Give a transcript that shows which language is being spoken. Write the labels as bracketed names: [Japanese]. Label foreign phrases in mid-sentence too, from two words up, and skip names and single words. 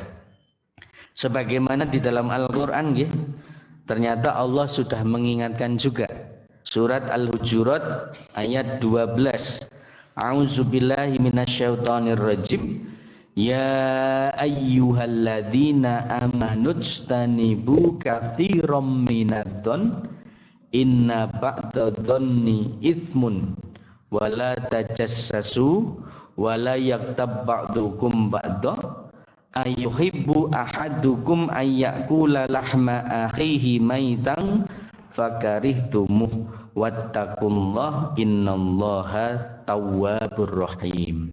[Indonesian] Sebagaimana di dalam Al-Quran, ternyata Allah sudah mengingatkan juga. Surat Al-Hujurat ayat 12. [Arabic] أعوذ بالله من الشيطان الرجيم. يا أيها الذين آمنوا اجتنبوا كثيرا من الظن إن بعض الظن إثم ولا تجسسوا ولا يغتب بعضكم بعضا أيحب أحدكم أن يأكل لحم أخيه ميتا فكرهتموه واتقوا الله إن الله تواب رحيم.